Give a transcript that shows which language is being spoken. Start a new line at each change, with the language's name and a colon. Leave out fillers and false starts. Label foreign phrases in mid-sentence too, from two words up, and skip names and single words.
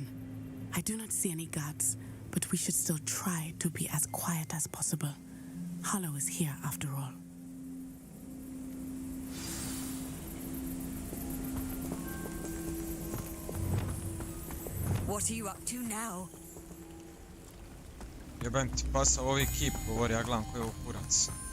English: I do not see any guards, but we should still try to be as quiet as possible. Harlow is here after all. What are you up to now?
Bosnian: Jebem ti pasao ovi kip, govori, ja gledam koji je ovo kurac.